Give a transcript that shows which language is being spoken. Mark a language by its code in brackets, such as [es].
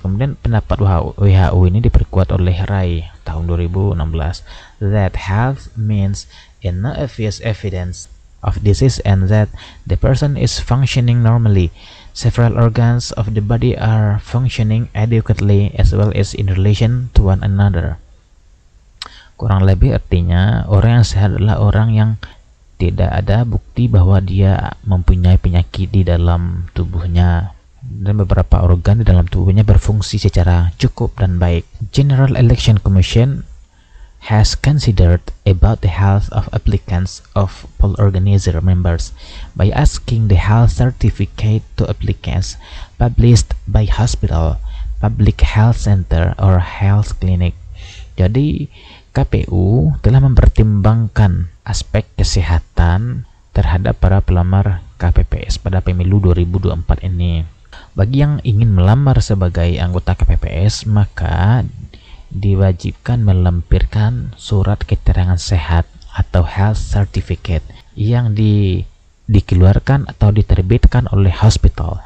[id] Kemudian pendapat WHO ini diperkuat oleh RAI tahun 2016, [en] that health means no obvious evidence of disease and that the person is functioning normally. Several organs of the body are functioning adequately as well as in relation to one another. [id] Kurang lebih artinya orang yang sehat adalah orang yang tidak ada bukti bahwa dia mempunyai penyakit di dalam tubuhnya dan beberapa organ di dalam tubuhnya berfungsi secara cukup dan baik. [en] General Election Commission has considered about the health of applicants of poll organizer members by asking the health certificate to applicants published by hospital, public health center, or health clinic. [id] Jadi KPU telah mempertimbangkan aspek kesehatan terhadap para pelamar KPPS pada pemilu 2024 ini. Bagi yang ingin melamar sebagai anggota KPPS, maka diwajibkan melampirkan surat keterangan sehat atau [en] health certificate [id] yang dikeluarkan atau diterbitkan oleh hospital.